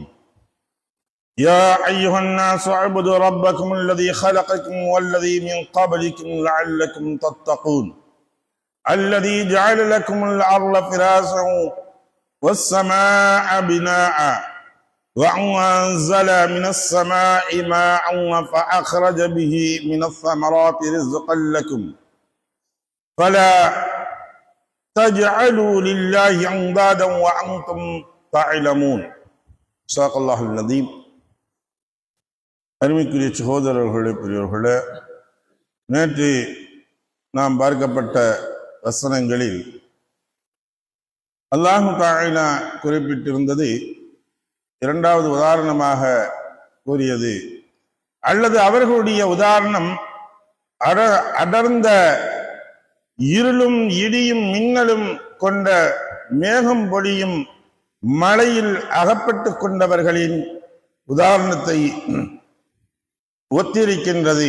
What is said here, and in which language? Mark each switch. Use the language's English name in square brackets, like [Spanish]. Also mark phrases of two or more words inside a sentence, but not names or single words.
[Arabic] يا أيها الناس اعبدوا ربكم الذي خلقكم والذي من قبلكم لعلكم تتقون الذي جعل لكم الأرض فراشا والسماء بناء وأنزل من السماء ماء فأخرج به من الثمرات رزقا لكم فلا تجعلوا لله أندادا وأنتم تعلمون. صدق الله العظيم. [Tamil] அருமைக்குரிய சகோதரர்களே, பெரியவர்களே, நேற்று நாம் பார்க்கப்பட்ட வசனங்களில் அல்லாஹு தஆலா குறிப்பிட்டிருந்தது இரண்டாவது உதாரணமாக கூறியது, அல்லது அவர்களுடைய உதாரணம் அடர்ந்த இருளும் இடியும் மின்னலும் கொண்ட மேகம் பொழியும் மழையில் அகப்பட்டு கொண்டவர்களின் உதாரணத்தை ஒத்திருக்கின்றது.